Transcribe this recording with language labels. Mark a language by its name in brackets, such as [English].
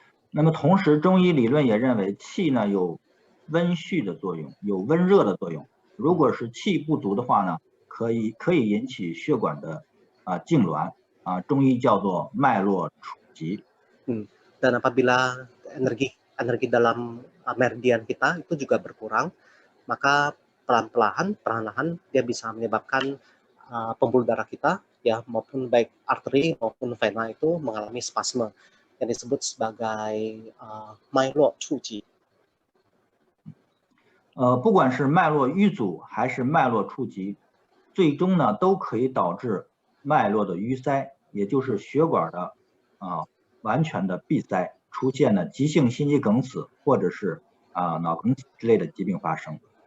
[Chinese] 那么同时，中医理论也认为气呢有温煦的作用，有温热的作用。如果是气不足的话呢，可以引起血管的痉挛中医叫做脉络触及。 [Indonesian] Dan apabila energi dalam meridian kita itu juga berkurang, maka perlahan-lahan dia bisa menyebabkan pembuluh darah kita maupun baik arteri maupun vena itu mengalami spasme yang disebut sebagai 脉络触及。 [Chinese] 不管是脉络瘀阻还是脉络触及，最终呢都可以导致脉络的淤塞，也就是血管的完全的闭塞，出现了急性心肌梗死或者是脑梗死之类的疾病发生。